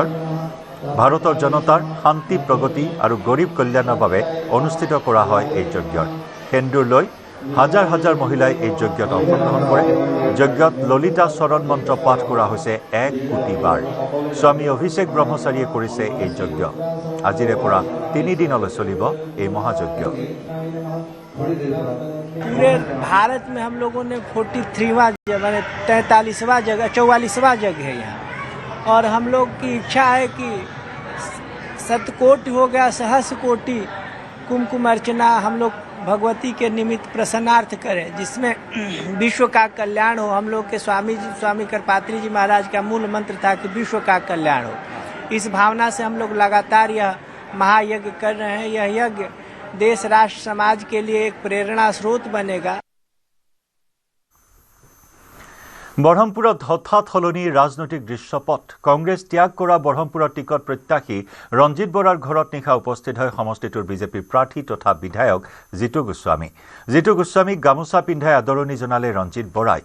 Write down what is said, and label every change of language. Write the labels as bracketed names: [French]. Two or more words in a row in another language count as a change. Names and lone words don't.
[Assamese] ভাৰতৰ জনতাৰ শান্তি, প্ৰগতি আৰু গৰীব কল্যাণৰ বাবে অনুষ্ঠিত কৰা হয় এই যজ্ঞৰ। সেন্দুৰ লৈ হাজাৰ হাজাৰ মহিলাই এই যজ্ঞত অংশগ্ৰহণ কৰে। যজ্ঞত ললিতা চৰণ মন্ত্ৰ পাঠ কৰা হৈছে 1 কোটি বাৰ। স্বামী অভিষেক ব্ৰহ্মচাৰীয়ে কৰিছে এই যজ্ঞ। আজিৰে পৰা 3 দিনলৈ চলিব এই মহাযজ্ঞ। [Hindi] पूरे भारत में हम लोगों ने 43वां मैंने 43वां जगह 44वां जगह है यहाँ, और हम लोग की इच्छा है कि शतकोटि हो गया, सहस्र कोटि कुमकुम अर्चना हम लोग भगवती के निमित्त प्रसन्नार्थ करें, जिसमें विश्व का कल्याण हो। हम लोग के स्वामी करपात्री जी महाराज का मूल मंत्र था कि विश्व का कल्याण हो। इस भावना से हम लोग लगातार यह महायज्ञ कर रहे हैं। यह यज्ञ देश, राष्ट्र, समाज के लिए एक प्रेरणा स्रोत बनेगा। [Assamese] বৰহমপুৰত হঠাৎ সলনি ৰাজনৈতিক দৃশ্যপট। কংগ্ৰেছ ত্যাগ কৰা বৰহমপুৰৰ টিকট প্ৰত্যাশী ৰঞ্জিত বৰাৰ ঘৰত নিশা উপস্থিত হয় সমষ্টিটোৰ বিজেপিৰ প্ৰাৰ্থী তথা বিধায়ক জিতু গোস্বামী। জিতু গোস্বামীক গামোচা পিন্ধাই আদৰণি জনালে ৰঞ্জিত বৰাই।